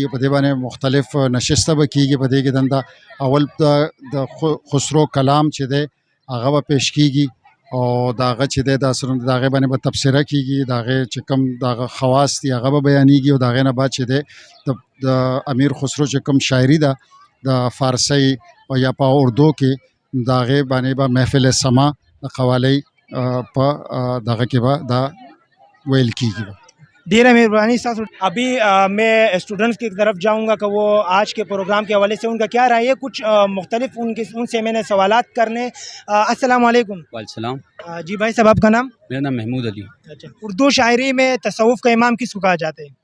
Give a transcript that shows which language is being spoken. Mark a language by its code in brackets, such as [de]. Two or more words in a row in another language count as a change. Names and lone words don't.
[ps] په دې باندې مختلف نشسته به کېږي. په دې کې دنده اول د خسرو کلام چې دی هغه به پیش کېږي، او د هغه چې دی د هغې باندې به تبصره کېږي، د هغې چې کوم د هغه خواص دي هغه به بیانېږي، او د هغې نه بعد چې دی د امیر خسرو چې کوم شاعري ده د فارسی او یا په اردو کې د هغې باندې به محفل سما د قوالۍ په دغه کې به دا ویل کېږي. ډیره مہربانی ساتھ. [ur] ابھی میں اسٹوڈنٹس کی طرف جاؤں گا کہ وہ آج کے پروگرام کے حوالے سے ان کا کیا رائے ہے. کچھ مختلف ان سے میں نے سوالات کرنے. السلام علیکم. وعلیکم السلام. جی بھائی صاحب، آپ کا نام؟ میرا نام محمود علی. اچھا، اردو شاعری میں تصوف کا امام کس کو کہا جاتا ہے؟